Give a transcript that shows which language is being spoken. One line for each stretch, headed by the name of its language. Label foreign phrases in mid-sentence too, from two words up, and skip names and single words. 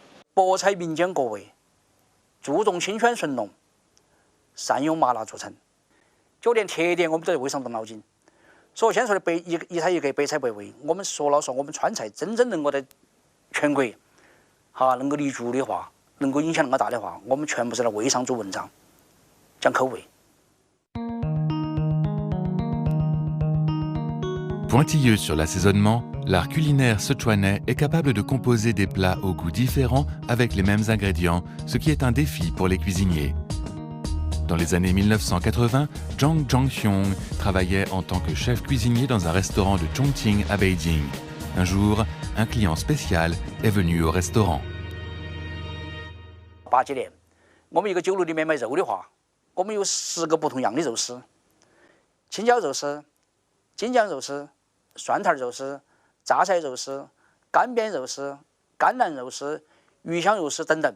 Chinese: 博采民间各味，注重清鲜纯浓，善用麻辣著称。就连特点我们都在为上动脑筋。所以先说的一菜一格，百菜百味。我们说了说，我们川菜真正能够在全国能够立足的话，能够影响那么大的话，我们全部是在味上做文章，讲口味。
French: Pointilleuse sur l'assaisonnement, l'art culinaire sichuanais est capable de composer des plats aux goûts différents avec les mêmes ingrédients, ce qui est un défi pour les cuisiniers. Dans les années 1980, Zhang Zhangxiong travaillait en tant que chef cuisinier dans un restaurant de Chongqing à Beijing. Un jour, un client spécial est venu au restaurant.
Chinese: 80 几年，我们一个酒楼里面卖肉的话，我们有10个不同样的肉丝：青椒肉丝、京酱肉丝、蒜苔肉丝、榨菜肉丝、干煸肉丝、甘蓝肉丝、鱼香肉丝等等。